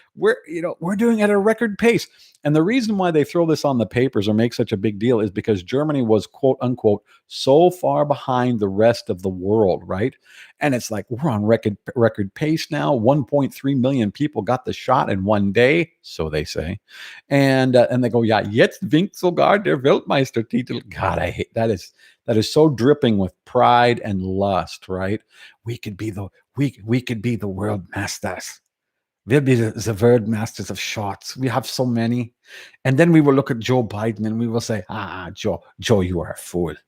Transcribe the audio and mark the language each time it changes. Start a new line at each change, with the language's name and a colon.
English: We're doing at a record pace. And the reason why they throw this on the papers or make such a big deal is because Germany was, quote unquote, so far behind the rest of the world, right? And it's like, we're on record pace now. 1.3 million people got the shot in one day, so they say. And they go, yeah,
German: jetzt winkt sogar der Weltmeistertitel.
English: God, I hate that is so dripping with pride and lust, right? We could be the world masters. We'll be the world masters of shots. We have so many. And then we will look at Joe Biden and we will say, Joe, you are a fool.